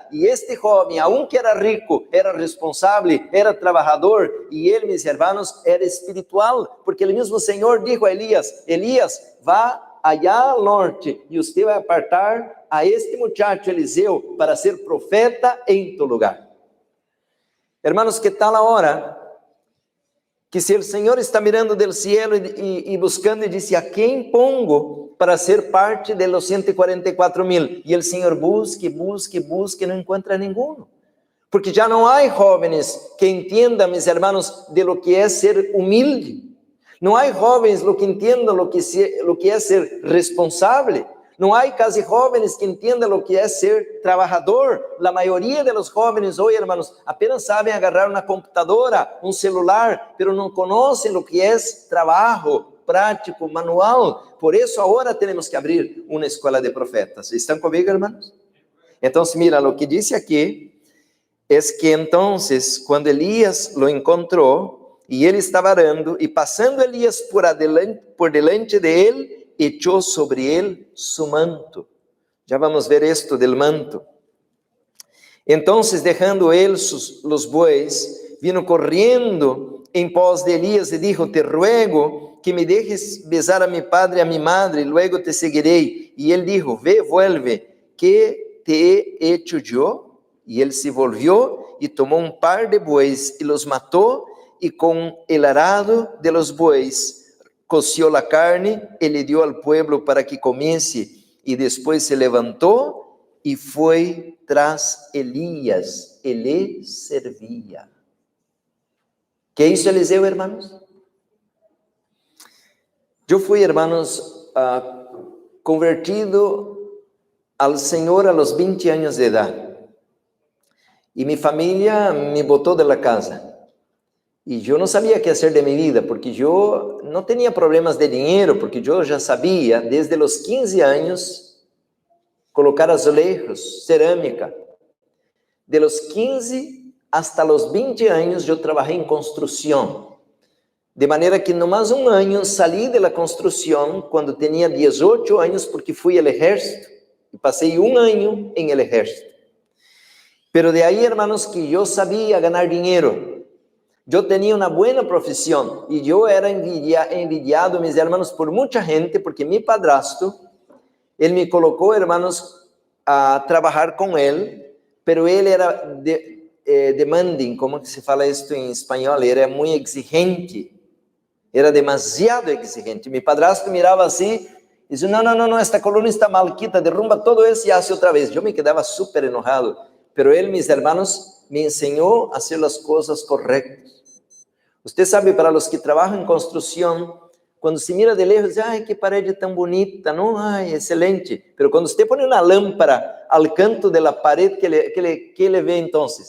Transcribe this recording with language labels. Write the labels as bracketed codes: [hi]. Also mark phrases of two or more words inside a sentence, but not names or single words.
[pt] E este jovem, aunque era rico, era responsável, era trabalhador, e ele, meus hermanos, era espiritual, porque o mesmo Senhor disse a Elias, Elias, vá allá ao norte, e você vai apartar a este muchacho Eliseu para ser profeta em tu lugar. Hermanos, que tal a hora que se o Senhor está mirando do cielo e buscando e disse, a quem pongo para ser parte de los 144,000? E o Senhor busque, não encontra nenhum. Porque já não há jovens que entendam, meus hermanos, de lo que é ser humilde. Não há jovens que entendam lo que é ser responsável. Não há quase jovens que entendam o que é ser trabalhador. A maioria dos jovens hoje, hermanos, apenas sabem agarrar uma computadora, um celular, mas não conhecem o que é trabalho prático, manual. Por isso, agora temos que abrir uma escola de profetas. ¿Estão comigo, hermanos? Então, mira, o que diz aqui é que então, quando Elias lo encontrou, e ele estava arando, e passando Elias por delante de ele, echou sobre ele su manto. Já vamos ver [es] esto del manto. [pt] Então, dejando ele os bueyes, [es] vino corriendo [pt] em pos de Elias e [es] dijo, te ruego que me dejes besar a mi padre [pt] e [es] a mi madre, [pt] e luego te seguirei. E ele dijo, [es] ve, vuelve, que te he hecho yo? [pt] E ele se volvió e tomou um par de bueyes e los matou, e com [es] el arado de los bueyes coció la carne y le dio al pueblo para que comiese, y después se levantó y fue tras Elías, y le servía. ¿Qué hizo Eliseo, hermanos? Yo fui, hermanos, convertido al Señor a los 20 años de edad, y mi familia me botó de la casa. [pt] E eu não sabia o que fazer de minha vida, porque eu não tinha problemas de dinheiro, porque eu já sabia, desde os 15 anos, colocar azulejos, cerâmica. [es] De los 15 hasta los 20 anos, [pt] eu trabalhei em construção. De maneira que, no mais um ano, saí da construção quando tinha 18 anos, porque fui ao exército, e passei um ano em el exército. Pero de aí, hermanos, que eu sabia ganhar dinheiro. Eu tinha uma boa profissão e eu era envidiado, meus irmãos, por muita gente, porque meu padrasto, ele me colocou, irmãos, a trabalhar com ele, pero ele era demanding, como que se fala isso em espanhol? Era muito exigente, era demasiado exigente. Meu padrasto mirava assim e dizia, não, esta coluna está mal, quita, [es] derrumba todo [pt] isso e hace outra vez. Eu me quedava super enojado, pero ele, meus irmãos, me ensinou a fazer as coisas corretas. Você sabe, para os que trabalham em construção, quando se mira [es] de lejos, [pt] diz, ai, que parede tão bonita, não? Ai, excelente. Pero quando você põe uma lâmpada ao canto da parede, que ele vê então?